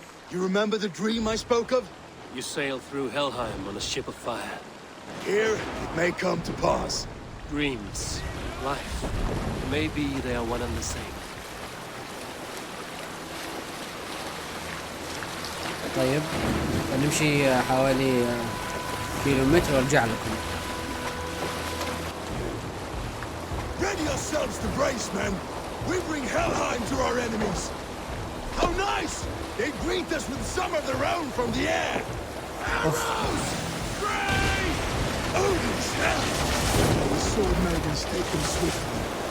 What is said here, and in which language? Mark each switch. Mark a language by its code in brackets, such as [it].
[en] You remember the dream I spoke of? You sail through Helheim on a ship of fire. Here, it may come to pass. Dreams, life, maybe they are one and the same. [ar] طيب نمشي حوالي كيلومتر وارجع لكم. [en] Ready yourselves to brace, men. We bring Helheim to our enemies. How nice! They greet us with some of their own from the air. Arrows! Brave! Odin's help! The sword maidens take them swiftly.